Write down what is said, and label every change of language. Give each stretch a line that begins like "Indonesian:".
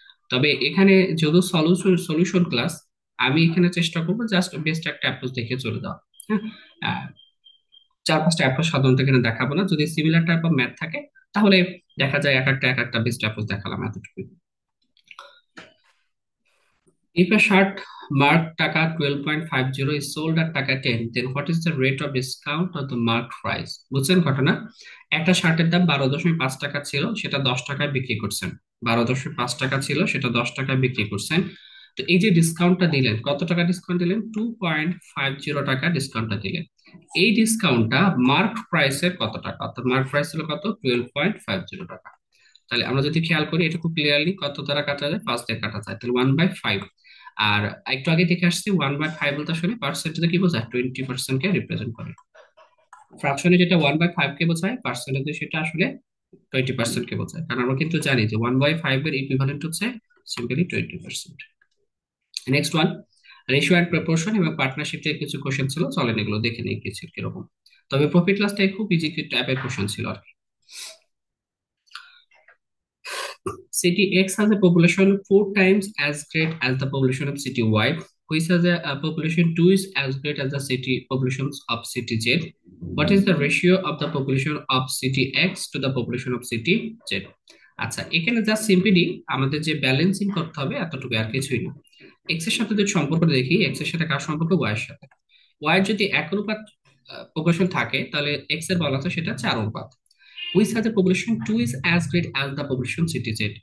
Bangla: তবে এখানে যেহেতু সলিউশন ক্লাস, আমি এখানে চেষ্টা করবো জাস্ট বেস্ট একটা অ্যাপ্রোচ দেখে চলে যাওয়া। হ্যাঁ, 4-5টা অ্যাপ্রোচ সাধারণত এখানে দেখাবো না। যদি সিমিলার টাইপ অফ ম্যাথ থাকে তাহলে দেখা যায় এক একটা বেস্ট অ্যাপ্রোচ দেখালাম এতটুকু।
English: If a shirt marked taka 12.50 is sold at taka 10, then what is the rate of discount of the marked price?
Bangla: বুঝছেন ঘটনা? একটা শার্টের দাম 12.5 টাকা ছিল, সেটা 10 টাকায় বিক্রি করছেন। 12.5 টাকা ছিল, সেটা 10 টাকায় বিক্রি করছেন। তো এই যে ডিসকাউন্টটা দিলেন, কত টাকা ডিসকাউন্ট দিলেন? 2.50 টাকা ডিসকাউন্টটা দিলেন। এই ডিসকাউন্টটা মার্ক প্রাইসের কত টাকা? অর্থাৎ মার্ক প্রাইস ছিল কত? 12.50 টাকা। তাহলে আমরা যদি খেয়াল করি, এটা খুব ক্লিয়ারলি কত দ্বারা কাটা যায়? 5 দিয়ে কাটা যায়, তাহলে 1/5। আর একটু আগে দেখে আসছি 1/5 বলতে আসলে পার্সেন্টেজে কি বোঝায়? 20% কে রিপ্রেজেন্ট করে। ফ্র্যাকশনে যেটা 1/5 কে বোঝায়, পার্সেন্টেজে সেটা আসলে 20% কে বোঝায়, কারণ আমরা কিন্তু জানি যে 1/5 এর ইকুইভ্যালেন্ট হচ্ছে simply 20%। Next one, ratio and proportion এবং পার্টনারশিপ থেকে কিছু কোশ্চেন ছিল, চলেন এগুলো দেখে নিই কিছু কিরকম। তবে প্রফিট লসটাই খুব ইজি টাইপের কোশ্চেন ছিল আর কি।
English: City X has a population 4 times as great as the population of city Y, which has a population 2 is as great as the city populations of city Z. What is the ratio of the population of city X to the population of city Z?
Bangla: আচ্ছা, এখানে just simply আমাদের যে balancing করতে হবে এতটুকু, আর কিছুই না। X এর সাথে যদি সম্পর্ক দেখি, এক্স এর সাথে কার সম্পর্ক? ওয়াই এর সাথে। ওয়াই এর যদি 1 অনুপাত পপুলেশন থাকে, তাহলে এক্স এর বলা আছে সেটা 4 অনুপাত।
English: Which has a population 2 is as great as the population city Z.